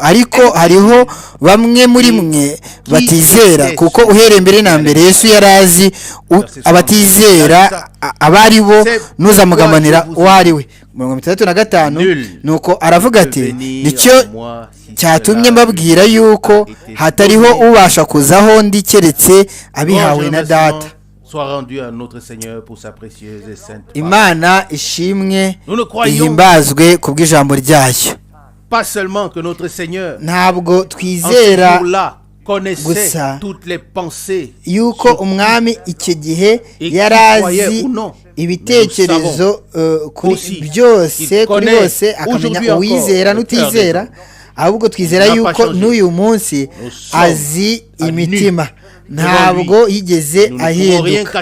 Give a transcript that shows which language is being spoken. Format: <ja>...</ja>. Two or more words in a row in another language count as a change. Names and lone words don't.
<rw>Ariko hariho bamwe muri mwe batizera, kuko uhereye mbere na mbere Yesu yari azi abatizera abari bo n'uzamugambanira uwo ari we. 65. Nuko aravuga ati nicyo cyatumye mbabwira yuko hatariho ubasha kuzaho ndi keretse abihawe na Data.</rw> <fr>Soit rendu à notre Seigneur pour sa précieuse et sainte parole.</fr> <rw>Imana ishimwe ihimbazwe kubw'ijambo ryayo.</rw> <fr>Pas seulement que notre Seigneur</fr> <rw>ntabwo twizera</rw> <fr>connaissait toutes les pensées</fr> <rw>yuko umwami icyo gihe yarazi ibitekerezo kuri byose kuri bose, akamenya uwizera n'utizera, ahubwo twizera yuko n'uyu munsi azi imitima, ntabwo yigeze ahinduka.</rw>